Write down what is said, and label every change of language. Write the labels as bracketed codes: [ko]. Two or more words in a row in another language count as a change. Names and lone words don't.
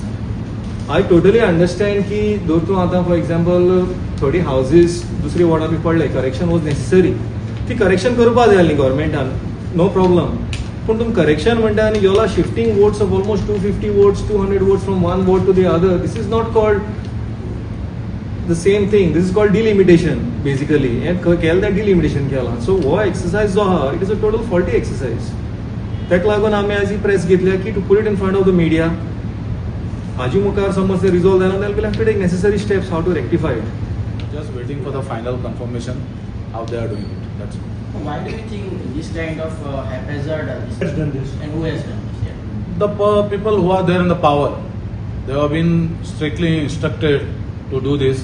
[en] I totally understand [kok] की दोर तूं आतां [en] for example [kok] थोडी हाऊजीस दुसरी वॉर्डां बी पडले [en] correction was necessary [kok] ती करेक्शन करपा जाय आसली गव्हर्मेंटान [en] no problem. [kok] पूण तुमी करेक्शन म्हणटा आनी योला [en] shifting votes of almost 250 votes 200 votes from one vote to the other. this is not called the same thing. This is called delimitation basically. And [kok] केलें तें [en] delimitation केलां. So वो exercise [kok] जो आहा [en] it is a total faulty exercise. [kok] तेका लागून आमी आज ही प्रेस घेतल्या की [en] to put it in front of the media. [kok] हाजी मुखार समज ते रिजॉल्व जायना जाल्यार [en] we'll have to take necessary steps how to rectify it. Just waiting for the final confirmation how they are doing it. That's all. Why do you think this kind of haphazard Has done this. and who has done this? Yeah. The people who are there in the power, they have been strictly instructed to do this.